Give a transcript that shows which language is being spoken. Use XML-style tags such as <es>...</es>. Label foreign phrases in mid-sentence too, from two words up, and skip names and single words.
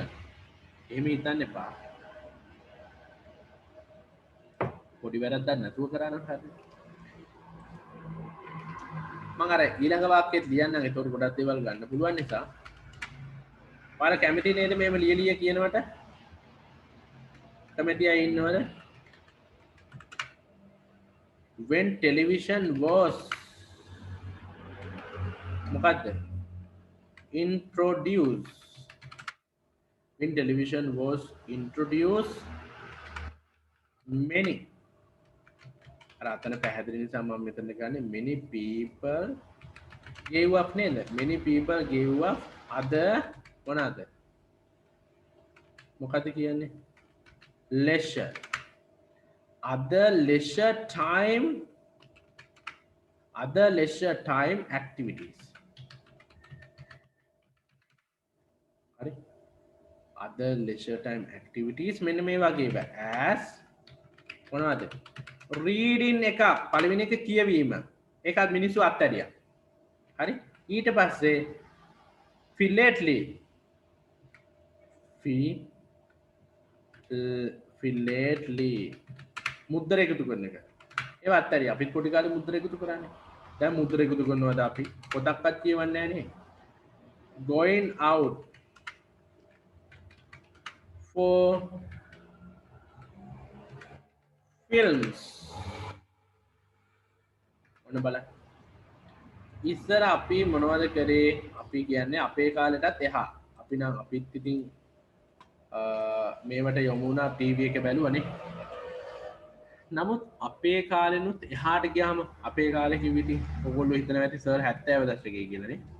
<si>එහෙම හිතන්න එපා. පොඩි වැරද්දක් නැතුව කරා නම් හරි. මම අර ඊළඟ වාක්‍යෙත් ලියන්නම්. ඒකට ගොඩක් දේවල් ගන්න පුළුවන් නිසා. ඔයාලා කැමති නේද මේව ලියලිය කියනවට? කැමති අය ඉන්නවද?</si> <en>When television was මොකද්ද? Introduced. When television was introduced, many</en> <si>අතන පැහැදිලි නිසා මම මෙතන ගන්නේ</si> <en>many people gave up නේද? Many people gave up other මොනවාද?</en> <si>මොකද කියන්නේ?</si> <en>leisure. Other leisure time activities.</en> <si>හරි?</si> <en>Other leisure time activities</en> <si>මෙන්න මේ වගේ</si> <en>as මොනවද?</en> <si>reading එක පළවෙනි එක කියවීම. ඒකත් මිනිස්සු අත්හැරියා. හරි? ඊට පස්සේ philately මුද්දර එකතු කරන එක. ඒව අත්හැරියා. අපි පොඩි කාලේ මුද්දර එකතු කරන්නේ. දැන් මුද්දර එකතු කරනවද අපි? පොතක්වත් කියවන්නේ නැහැ නේ.</si> <en>going out for films.</en> <si>ඔන්න බලන්න. ඉස්සර අපි මොනවද කරේ? අපි කියන්නේ අපේ කාලෙටත් එහා. අපි නම් අපිත් ඉතින් මේවට යොමු වුණා ටීවී එක බැලුවනේ. නමුත් අපේ කාලෙනුත් එහාට ගියාම අපේ කාලේ කිව්ව ඉතින් ඔයගොල්ලෝ හිතනවා ඇති සර් 70 දශකයේ කියලානේ.</si>